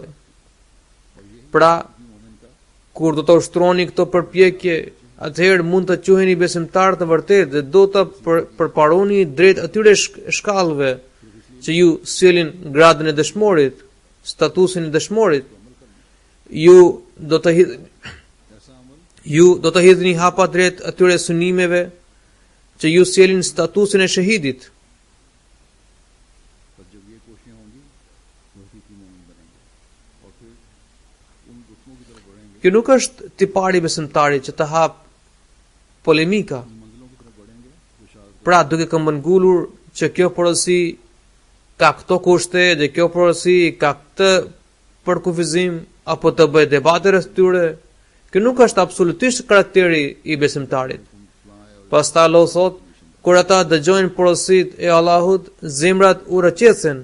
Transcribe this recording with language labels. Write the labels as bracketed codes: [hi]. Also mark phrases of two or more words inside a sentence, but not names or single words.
[sq] Pra, kur do të ushtroni këto përpjekje, atëherë mund të quheni besimtar të vërtetë dhe do të përparoni drejt atyre shkallëve që ju sjellin gradën e dëshmorit, statusin e dëshmorit. Ju do të hidhni hapa drejt atyre synimeve që ju sjellin statusin e shahidit. [ur] پر جب یہ کوششیں ہوں گی تو حقیقی مومن بنیں گے اور پھر ان رکنوں کی طرف بڑھیں گے, [sq] Kjo nuk është tipari besimtarit që të hap polemika. [ur] ان منزلوں کی طرف بڑھیں گے جو شاید [sq] Pra, duke këmbëngulur që kjo porosi ka këto kushte dhe kjo porosi ka këtë përkufizim apo të bëjë debate rreth tyre, kjo nuk është absolutisht karakteri I besimtarit. Pastaj Allah thot, kur ata dëgjojnë porosit e Allahut, zemrat u rrëqetësen.